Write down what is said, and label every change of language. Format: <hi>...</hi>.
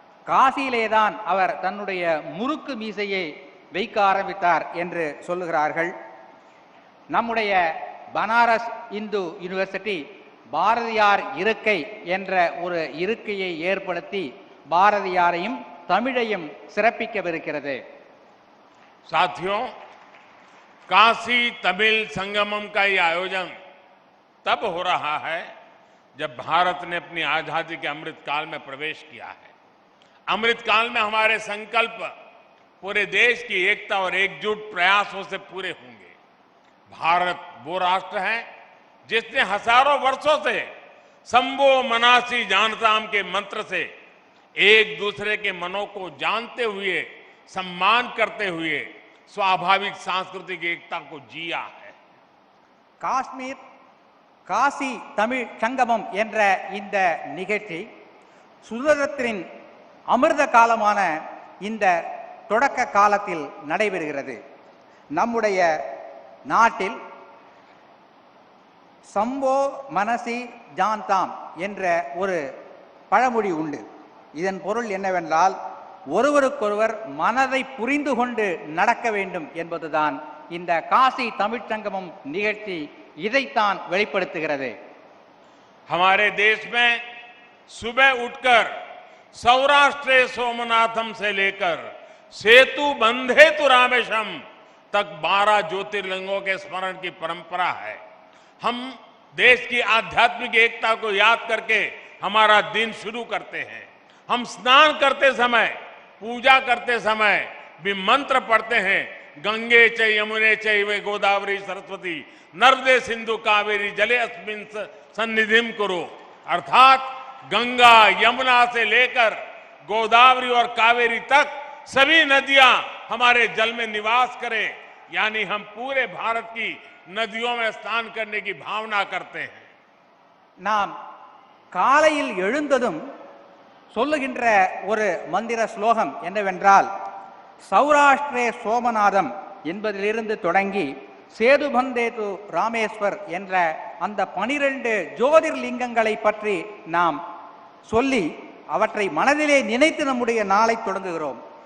<ta>காசியிலேதான் அவர் தன்னுடைய முறுக்கு மீசையை வைக்க ஆரம்பித்தார் என்று சொல்லுகிறார்கள். நம்முடைய பனாரஸ் இந்து யூனிவர்சிட்டி பாரதியார் இருக்கை என்ற ஒரு இருக்கையை ஏற்படுத்தி பாரதியாரையும் தமிழையும் சிறப்பிக்கவிருக்கிறது.</ta> <hi>साथियों, काशी तमिल संगमम का ये आयोजन तब हो रहा है जब भारत ने अपनी आजादी के अमृत काल में प्रवेश किया है। अमृत काल में हमारे संकल्प पूरे देश की एकता और एकजुट प्रयासों से पूरे होंगे। भारत वो राष्ट्र है जिसने हजारों वर्षों से</hi> <sa>संभो मनासी जानताम</sa> <hi>के मंत्र से एक दूसरे के मनों को जानते हुए, सम्मान करते हुए स्वाभाविक सांस्कृतिक एकता को जिया है।</hi> <ta>காஷ்மீர் காசி தமிழ் சங்கமம் என்ற இந்த நிகழ்ச்சி சுதந்திரத்தின் அமிர்த காலமான இந்த தொடக்க காலத்தில் நடைபெறுகிறது. நம்முடைய நாட்டில் சம்போ மனசி ஜான்தாம் என்ற ஒரு பழமொழி உண்டு. இதன் பொருள் என்னவென்றால், ஒருவருக்கொருவர் மனதை புரிந்து கொண்டு நடக்க வேண்டும் என்பதுதான் இந்த காசி தமிழ்ச்சங்கமம் நிகழ்ச்சி இதைத்தான் வெளிப்படுத்துகிறது.</ta> <hi>हमारे देश में सुबह उठकर</hi> <sa>सौराष्ट्र सोमनाथम</sa> <hi>से लेकर</hi> <sa>सेतु बंधे तु रामेशम</sa> <hi>तक 12 ज्योतिर्लिंगों के स्मरण की परंपरा है। हम देश की आध्यात्मिक एकता को याद करके हमारा दिन शुरू करते हैं। हम स्नान करते समय, पूजा करते समय भी मंत्र पढ़ते हैं,</hi> <sa>गंगे च यमुने चैव गोदावरी सरस्वती नर्मदे सिंधु कावेरी जले अस्मिन् सन्निधिम कुरु।</sa> <hi>अर्थात गंगा यमुना से लेकर गोदावरी और कावेरी तक सभी नदियां हमारे जल में निवास करें, यानी हम पूरे भारत की नदियों में स्नान करने की भावना करते हैं।</hi> <ta>நாம் காலையில் எழுந்ததும் சொல்லுகின்ற ஒரு மந்திர ஸ்லோகம் என்னவென்றால், சௌராஷ்டிரே சோமநாதம் என்பதிலிருந்து தொடங்கி சேதுபந்தேது ராமேஸ்வர் என்ற அந்த 12 ஜோதிர்லிங்கங்களை பற்றி நாம் சொல்லி அவற்றை மனதிலே நினைத்து நம்முடைய நாளை தொடங்குகிறோம்.</ta>